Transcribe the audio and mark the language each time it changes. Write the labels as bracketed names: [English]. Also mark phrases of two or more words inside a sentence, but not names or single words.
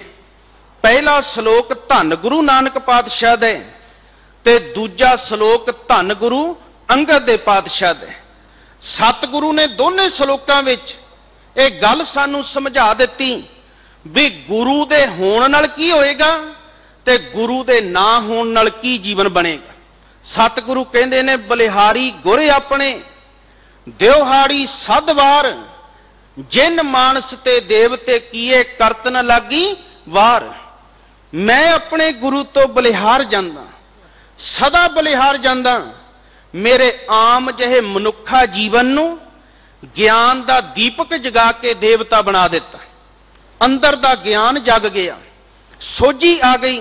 [Punjabi] ਪਹਿਲਾ ਸ਼ਲੋਕ ਧੰਨ ਗੁਰੂ ਨਾਨਕ ਪਾਤਸ਼ਾਹ ਦੇ ਤੇ ਦੂਜਾ ਸ਼ਲੋਕ ਧੰਨ ਗੁਰੂ ਅੰਗਦ ਦੇ ਪਾਤਸ਼ਾਹ ਦੇ। ਸਤਗੁਰੂ ਨੇ ਦੋਨੇ ਸ਼ਲੋਕਾਂ ਵਿਚ ਇਕ ਗੱਲ ਸਾਨੂੰ ਸਮਝਾ ਦਿੱਤੀ ਭਈ ਗੁਰੂ ਦੇ ਹੋਣ ਨਾਲ ਕੀ ਹੋਏਗਾ ਤੇ ਗੁਰੂ ਦੇ ਨਾ ਹੋਣ ਨਾਲ ਕੀ ਜੀਵਨ ਬਣੇਗਾ। ਸਤਗੁਰੂ ਕਹਿੰਦੇ ਨੇ ਬਲਿਹਾਰੀ ਗੁਰ ਆਪਣੇ ਦਿਉਹਾੜੀ ਸਦ ਵਾਰ, ਜਿਨ ਮਾਣਸ ਤੇ ਦੇਵਤੇ ਕੀਏ ਕਰਤ ਨ ਲਾਗੀ ਵਾਰ। ਮੈਂ ਆਪਣੇ ਗੁਰੂ ਤੋਂ ਬਲਿਹਾਰ ਜਾਂਦਾ, ਸਦਾ ਬਲਿਹਾਰ ਜਾਂਦਾ। ਮੇਰੇ ਆਮ ਜਿਹੇ ਮਨੁੱਖਾ ਜੀਵਨ ਨੂੰ ਗਿਆਨ ਦਾ ਦੀਪਕ ਜਗਾ ਕੇ ਦੇਵਤਾ ਬਣਾ ਦਿੱਤਾ। ਅੰਦਰ ਦਾ ਗਿਆਨ ਜਗ ਗਿਆ, ਸੋਝੀ ਆ ਗਈ।